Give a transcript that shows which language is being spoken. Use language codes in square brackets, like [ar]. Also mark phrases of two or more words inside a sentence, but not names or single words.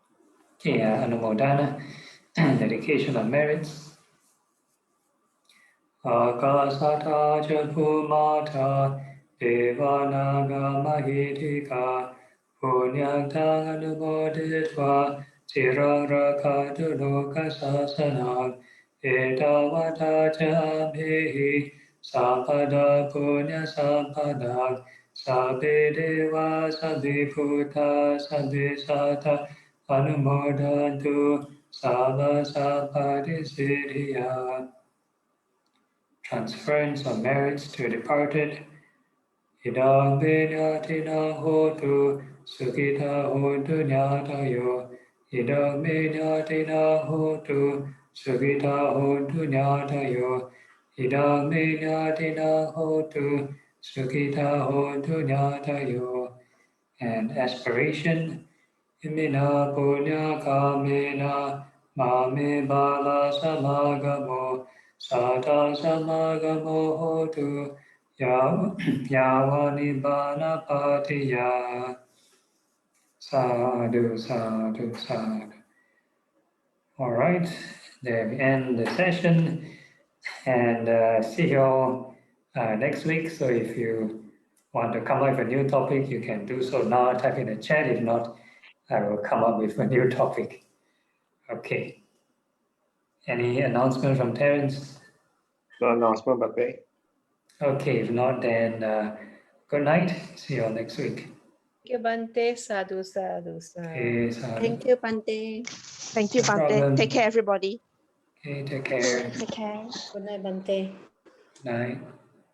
[en] Okay, Anumodana, dedication of merits. [pi] Akasata cha bhumata devanaga mahitika punyantang anumoditva cirang rakatu lokasasanam etavata cha amhihi sampada punya sampada sabbe deva sabbe bhuta sabbe sata anumodantu sabba sappadi siddhya. [en] Transference of merits to departed. [pi] Idam vinyatina hotu, sukita hotu nyatayo. Idam vinyatina hotu, sukita hotu nyatayo. Idam vinyatina hotu, sukita hotu nyatayo. [en] And aspiration, [pi] imina punya kamena, mame bala samagamo. Sata samagamo hotu yavani bana patiya. Sadhu, sadhu, sadhu. [en] All right, there we end the session and see you all next week. So if you want to come up with a new topic, you can do so now, type in the chat. If not, I will come up with a new topic. Okay. Any announcement from Terence? No announcement, but Okay, if not, then good night. See you all next week. Thank you, [pi] Bante. Sadhu, sadhu, sadhu. [en] Okay, sadhu. Thank you, Bante. Thank you, No Bante. problem. Take care, everybody. Okay, take care. Take care. Good night, Bante. Night.